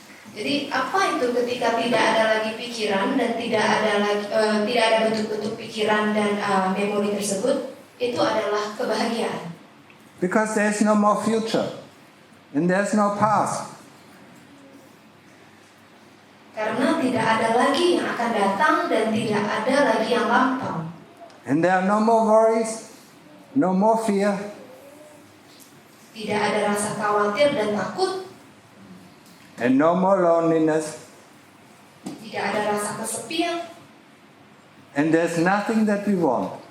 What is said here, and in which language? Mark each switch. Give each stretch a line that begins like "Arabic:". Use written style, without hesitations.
Indonesian: Jadi apa itu ketika tidak ada lagi pikiran dan tidak ada bentuk-bentuk pikiran dan memori tersebut, itu adalah kebahagiaan.
English: Because there's no more future. And there's no past.
Indonesian: Karena tidak ada lagi yang akan datang dan tidak ada lagi yang lampau.
English: And there are no more worries, no more fear.
Indonesian: Tidak ada rasa khawatir dan takut.
English: And no more loneliness.
Indonesian: Tidak ada rasa kesepian.
English: And there's nothing that we want.